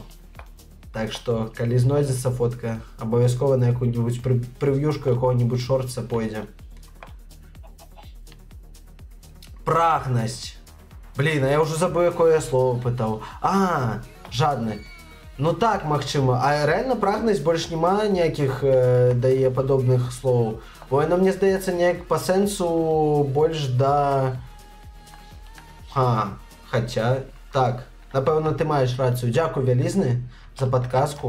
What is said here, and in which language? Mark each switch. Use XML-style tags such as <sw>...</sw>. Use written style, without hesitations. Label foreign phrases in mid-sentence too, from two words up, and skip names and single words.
<uk>Так що, коли знайдеться фотка, обов'язково на яку-небудь прев'юшку якого-небудь шортса пойде. Прагность. Блін, а я вже забув, яке я слово питав.</uk> <be>Жадны. Ну так, магчыма. А рэальна прагнасць больш няма ніякіх дае падобных слоў. Бо яно, мне здаецца, неяк па сэнсу больш да... Хаця... Так, напэўна, ты маеш рацыю. Дзякуй вялізны за падказку.</be>